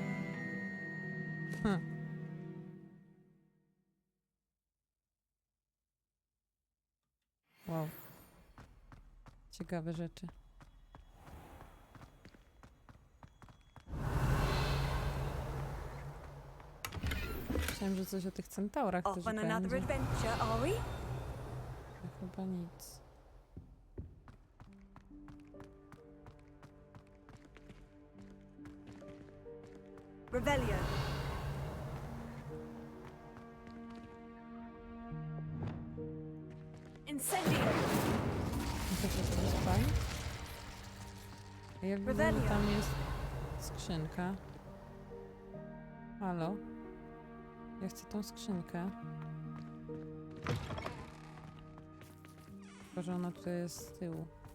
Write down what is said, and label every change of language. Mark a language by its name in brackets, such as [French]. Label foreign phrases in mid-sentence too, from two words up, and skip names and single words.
[Polish] Wow. Ciekawe rzeczy. Myślałem, że coś o tych centaurach też [English] Off on another [Polish] będzie. [English] adventure, are we? [Polish] Chyba nic. Revelio. Incendio. To jest fajne. Jak widzę, że Revelio. tam jest skrzynka. Halo? Ja chcę tą skrzynkę. Tylko, że ona tutaj jest z tyłu.